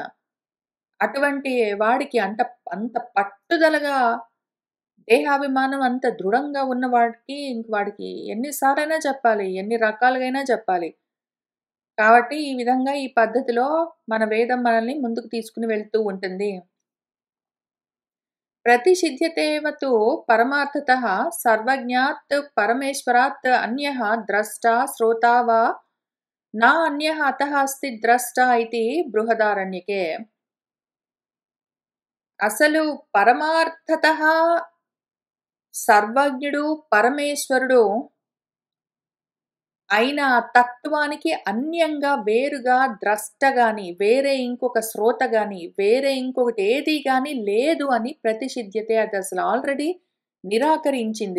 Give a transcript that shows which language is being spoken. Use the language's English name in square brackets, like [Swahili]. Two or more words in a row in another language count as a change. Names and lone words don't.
[Telugu] అటువంటి వాడికి అంత పట్టుదలగా దేహాభిమానం అంత దృఢంగా ఉన్న వాడికి ఇంక వాడికి ఎన్ని సార్లైనా చెప్పాలి. ఎన్ని రకాలుగైనా చెప్పాలి. కాబట్టి ఈ విధంగా ఈ పద్ధతిలో మన వేదం మనల్ని ముందుకు తీసుకొని వెళ్తూ ఉంటుంది. [Sanskrit] प्रतिषिध्यतेव तु परमार्थतः सर्वज्ञात् परमेश्वरात् अन्यः द्रष्टा श्रोता वा न अन्यः अतः अस्ति द्रष्टा इति बृहदारण्यके [Telugu] అసలు పరమార్థతః సర్వజ్ఞుడు పరమేశ్వరుడు అయిన తత్వానికి అన్యంగా వేరుగా ద్రష్ట గాని, వేరే ఇంకొక శ్రోత గాని, వేరే ఇంకొకటి ఏది గాని లేదు అని ప్రతిషిధ్యతే అదసలు ఆల్రెడీ నిరాకరించింది.